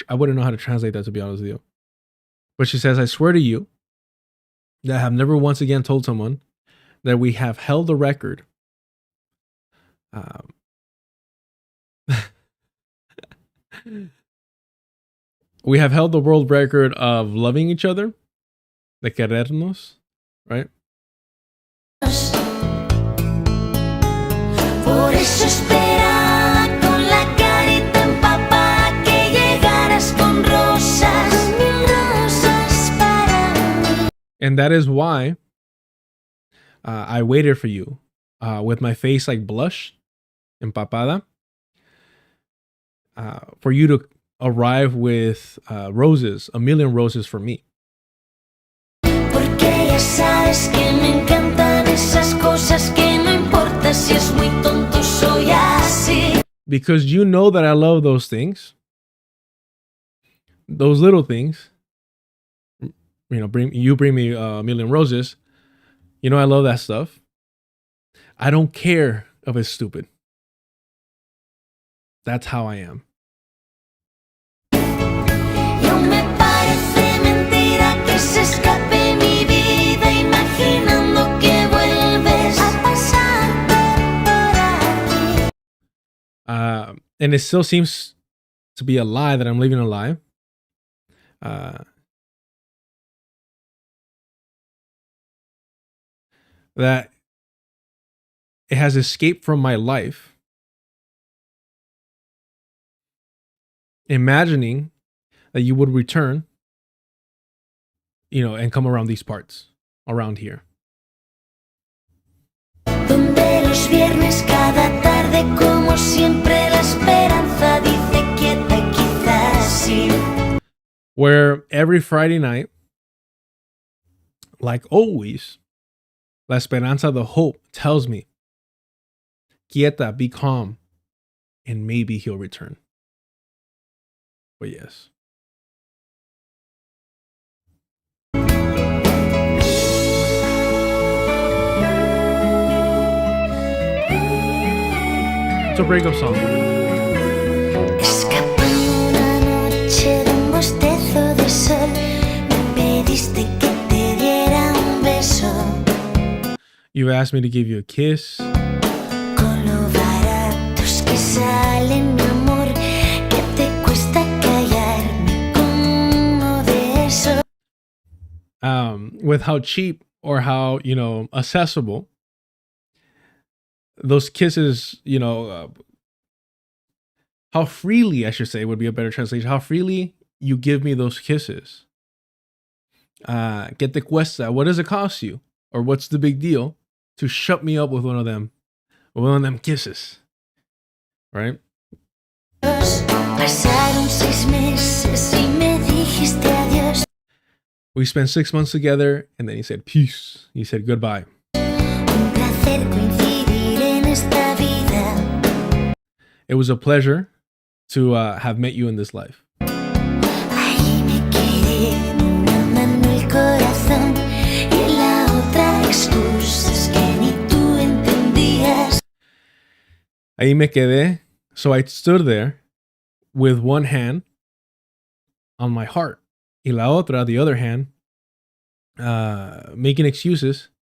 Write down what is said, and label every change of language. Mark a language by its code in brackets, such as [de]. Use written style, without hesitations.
[en] I wouldn't know how to translate that, to be honest with you. But she says, "I swear to you that I have never once again told someone that we have held the record." We have held the world record of loving each other, [es] de querernos, [en] right? [es] Por eso esperaba con la carita empapada que llegaras con rosas, mil rosas para mí. [en] And that is why I waited for you with my face like blush, empapada, for you to arrive with roses, a million roses for me. [es] Porque ya sabes que me encantan esas cosas que no importa si es muy tonto, soy así. [en] Because you know that I love those things, those little things. You know, bring me a million roses. You know I love that stuff. I don't care if it's stupid. That's how I am. [es] No me parece mentira que se escape mi vida imaginando que vuelves a pasar por aquí. [en] And it still seems to be a lie that I'm living a lie. That it has escaped from my life, imagining that you would return, you know, and come around these parts, around here. [es] Donde los viernes cada tarde como siempre la esperanza dice quieta quizás sí. [en] Where every Friday night, like always, [es] la esperanza, [en] the hope, tells me, quieta, be calm, and maybe he'll return. But yes. It's a breakup song. [es] Escapando una noche de un bostezo de sol, me pediste que te diera un beso. [en] You asked me to give you a kiss. [es] Con lo baratos que salen, mi amor, que te cuesta callarme con uno de esos. [en] With how cheap or how, you know, accessible those kisses, you know, how freely, I should say, would be a better translation. How freely you give me those kisses. [es] ¿Qué te cuesta? [en] What does it cost you? Or what's the big deal to shut me up with one of them kisses? Right? [es] Pasaron 6 meses y me dijiste adiós. [en] We spent 6 months together, and then he said peace. He said goodbye. [es] Un placer coincidir en esta vida. [en] It was a pleasure to have met you in this life. [es] Ahí me quedé, una mano el corazón y en la otra excusas que ni tú entendías. Ahí me quedé. [en] So I stood there with one hand on my heart. [es] Y la otra, [en] the other hand, making excuses